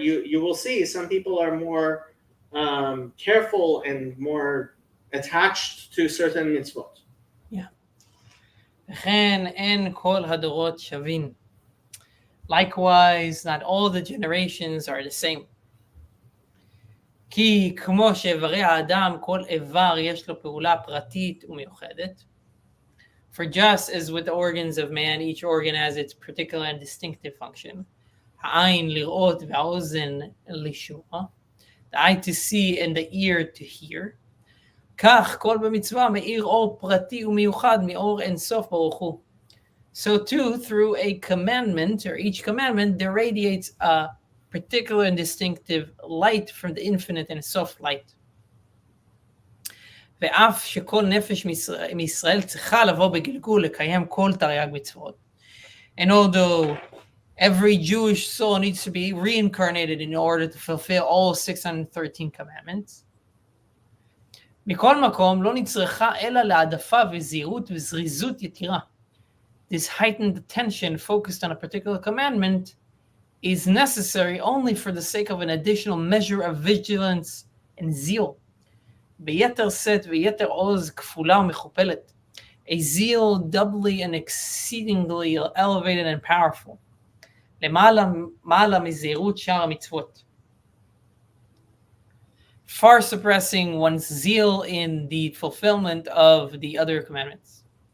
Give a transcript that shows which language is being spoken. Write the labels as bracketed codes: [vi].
[en] You will see some people are more careful and more attached to certain mitzvot. [he] Yeah. וכן אין כל הדורות שווים. [en] Likewise, not all the generations are the same. [he] כי כמו שאיברי האדם, כל איבר יש לו פעולה פרטית ומיוחדת. [en] For just as with the organs of man, each organ has its particular and distinctive function. [he] העין לראות והאוזן לשמוע. [en] The eye to see and the ear to hear. [he] כך כל במצווה מאיר אור פרטי ומיוחד מאור אין סוף ברוך הוא. [en] So too, through a commandment, or each commandment, there radiates a particular and distinctive light from the infinite and soft light. [he] ואף שכל נפש מישראל צריכה לבוא בגלגול לקיים כל תרי"ג מצוות. [en] And although every Jewish soul needs to be reincarnated in order to fulfill all 613 commandments, [he] מכל מקום לא נצרכה אלא להעדפה וזהירות וזריזות יתירה. [en] This heightened attention focused on a particular commandment is necessary only for the sake of an additional measure of vigilance and zeal. [he] ביתר שאת ויתר עוז כפולה ומכופלת. [en] A zeal doubly and exceedingly elevated and powerful. [he] למעלה מזהירות שאר המצוות. [en] far suppressing one's zeal in the fulfillment of the other commandments.